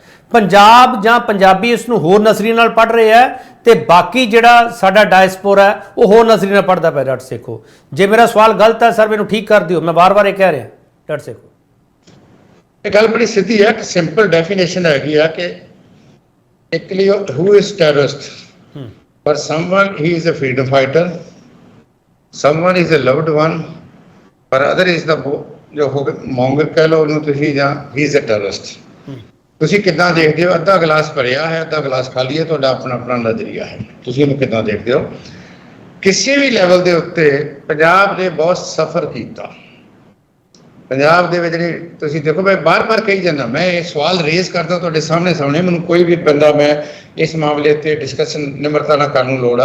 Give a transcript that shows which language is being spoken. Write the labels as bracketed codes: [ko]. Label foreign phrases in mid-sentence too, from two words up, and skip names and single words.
[pa] ਪੰਜਾਬ ਜਾਂ ਪੰਜਾਬੀ ਇਸ ਨੂੰ ਹੋਰ ਨਜ਼ਰੀਏ ਨਾਲ ਪੜ੍ਹ ਰਹੇ ਹੈ ਤੇ ਬਾਕੀ ਜਿਹੜਾ ਸਾਡਾ ਡਾਇਸਪੋਰਾ ਹੈ ਉਹ ਹੋਰ ਨਜ਼ਰੀਏ ਨਾਲ ਪੜ੍ਹਦਾ ਪਿਆ। ਡਾਕਟਰ ਸੇਖੋ, ਜੇ ਮੇਰਾ ਸਵਾਲ ਗਲਤ ਹੈ ਸਰ ਮੈਨੂੰ ਠੀਕ ਕਰ ਦਿਓ, ਮੈਂ ਵਾਰ-ਵਾਰ ਇਹ ਕਹਿ ਰਿਹਾ। ਡਾਕਟਰ ਸੇਖੋ, ਇਹ ਗੱਲ ਬੜੀ ਸਿੱਧੀ ਹੈ ਕਿ [en] simple definition [pa] ਹੈਗੀ ਆ ਕਿ ਇੱਕ ਲਈ [en] who is terrorist, for someone he is a freedom fighter, someone is a loved one, for other is the [pa] ਜੋ ਹੋ ਮੌਂਗਰ ਕਹਿ ਲਓ ਉਹਨੂੰ ਤੁਸੀਂ, ਜਾਂ [en] he is a terrorist। [pa] ਤੁਸੀਂ ਕਿੱਦਾਂ ਦੇਖਦੇ ਹੋ? ਅੱਧਾ ਗਲਾਸ ਭਰਿਆ ਹੈ, ਅੱਧਾ ਗਲਾਸ ਖਾਲੀ ਹੈ, ਤੁਹਾਡਾ ਆਪਣਾ ਆਪਣਾ ਨਜ਼ਰੀਆ ਹੈ, ਤੁਸੀਂ ਇਹਨੂੰ ਕਿੱਦਾਂ ਦੇਖਦੇ ਹੋ? ਕਿਸੇ ਵੀ ਲੈਵਲ ਦੇ ਉੱਤੇ ਪੰਜਾਬ ਨੇ ਬਹੁਤ ਸਫ਼ਰ ਕੀਤਾ। ਪੰਜਾਬ ਦੇ ਵਿੱਚ ਜਿਹੜੀ ਤੁਸੀਂ ਦੇਖੋ, ਮੈਂ ਬਾਰ-ਬਾਰ ਕਹੀ ਜਾਂਦਾ, ਮੈਂ ਇਹ ਸਵਾਲ ਰੇਜ਼ ਕਰਦਾ ਤੁਹਾਡੇ ਸਾਹਮਣੇ, ਮੈਨੂੰ ਕੋਈ ਵੀ ਬੰਦਾ ਮੈਂ ਇਸ ਮਾਮਲੇ ਤੇ ਡਿਸਕਸ਼ਨ ਨਿਮਰਤਾ ਨਾਲ ਕਰਨ ਨੂੰ ਲੋੜ ਆ।